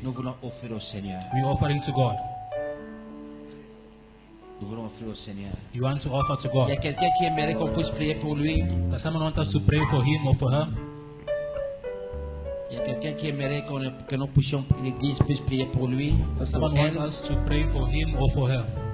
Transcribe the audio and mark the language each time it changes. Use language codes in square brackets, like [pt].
[fr] Nous voulons offrir au Seigneur. [en] We are offering to God. [fr] Nous voulons offrir au Seigneur. [en] You want to offer to God. [fr] Il y a quelqu'un qui aimerait qu'on puisse prier pour lui. [en] Does someone want us to pray for him or for her? [fr] Il y a quelqu'un qui aimerait que nous puissions, l'Église puisse prier pour lui. [en] Does someone want us to pray for him or for her?